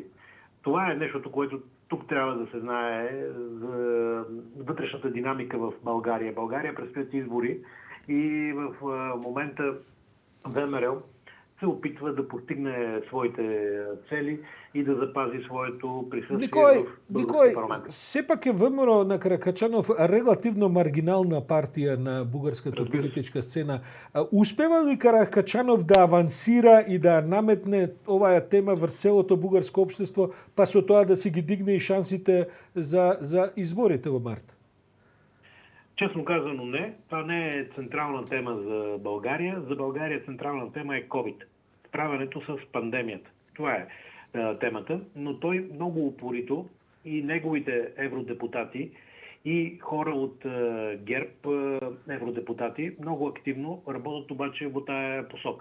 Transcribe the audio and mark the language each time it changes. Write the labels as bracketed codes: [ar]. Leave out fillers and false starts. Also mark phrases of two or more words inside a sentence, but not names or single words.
[bg] Това е нещото, което тук трябва да се знае за вътрешната динамика в България. България предстоят избори и в момента ВМРО се опитва да постигне своите цели и да запази своето присъствие в българския парламент. [mk] Сепак е ВМРО на Каракачанов релативно маргинална партија на бугарската политичка сцена. Успева ли Каракачанов да авансира и да наметне оваа тема врз целото бугарско општество, па со тоа да си ги дигне и шансите за изборите во март? [bg] Честно казано не. Това не е централна тема за България. За България централна тема е COVID. Справянето с пандемията. Това е темата. Но той много упорито и неговите евродепутати и хора от ГЕРБ евродепутати много активно работят обаче в тая посока.